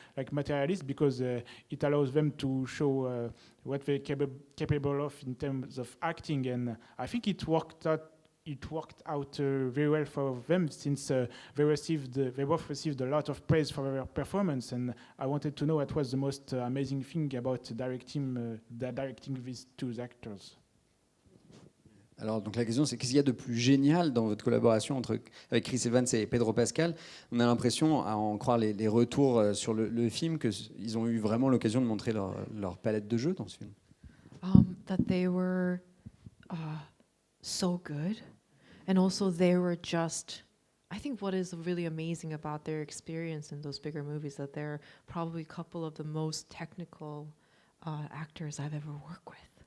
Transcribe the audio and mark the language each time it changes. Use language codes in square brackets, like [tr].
[en] Materialist because it allows them to show what they're capable of in terms of acting, and I think it worked out very well for them since they both received a lot of praise for their performance, and I wanted to know what was the most amazing thing about directing these two actors. [fr] Alors, donc la question, c'est qu'est-ce qu'il y a de plus génial dans votre collaboration avec Chris Evans et Pedro Pascal? On a l'impression, à en croire les retours sur le film, qu'ils ont eu vraiment l'occasion de montrer leur palette de jeux dans ce film. [en] That they were so good, and also they were just, I think what is really amazing about their experience in those bigger movies, that they're probably a couple of the most technical actors I've ever worked with.